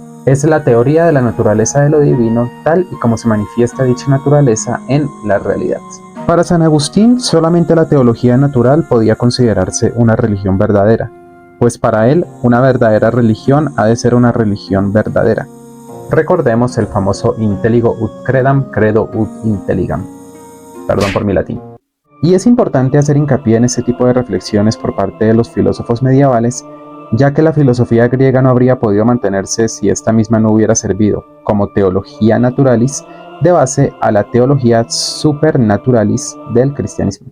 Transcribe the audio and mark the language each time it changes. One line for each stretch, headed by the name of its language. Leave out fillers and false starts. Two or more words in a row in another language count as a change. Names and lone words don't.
Spanish: Es la teoría de la naturaleza de lo divino, tal y como se manifiesta dicha naturaleza en la realidad. Para San Agustín, solamente la teología natural podía considerarse una religión verdadera, pues para él, una verdadera religión ha de ser una religión verdadera. Recordemos el famoso
Latin: intelligo ut credam, credo ut intelligam.
Spanish: Perdón por mi latín. Y es importante hacer hincapié en este tipo de reflexiones por parte de los filósofos medievales, ya que la filosofía griega no habría podido mantenerse si esta misma no hubiera servido como teología naturalis de base a la teología supernaturalis del cristianismo.